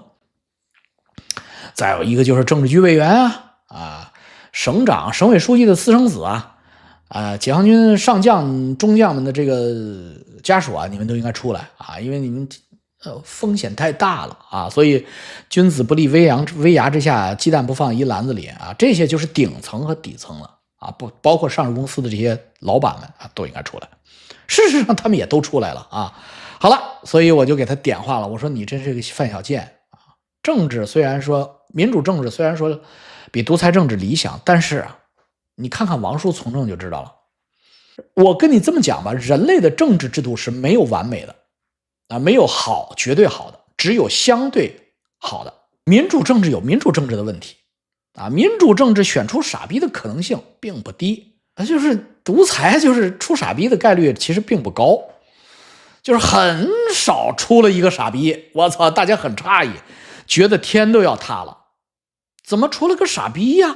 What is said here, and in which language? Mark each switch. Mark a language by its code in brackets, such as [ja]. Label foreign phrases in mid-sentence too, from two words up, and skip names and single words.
[zh] 再有一個就是政治局委員啊，省長、省委書記的私生子解放軍上將、中將們的這個家屬啊，你們都應該出來啊，因為你們風險太大了啊，所以君子不立危崖之下，雞蛋不放一籃子裡啊，這些就是頂層和底層了啊，不包括上市公司的這些老闆們啊，都應該出來。事實上，他們也都出來了啊。好了，所以我就給他點化了，我說你真是個范小賤啊！政治雖然說民主政治雖然說比獨裁政治理想，但是啊，你看看王叔從政就知道了。我跟你這麼講吧，人類的政治制度是沒有完美的啊，沒有好絕對好的，只有相對好的。民主政治有民主政治的問題啊，民主政治選出傻逼的可能性並不低，就是獨裁就是出傻逼的概率其實並不高，就是很少出了一個傻逼，我操，大家很詫異，覺得天都要塌了，怎麼出了個傻逼呀？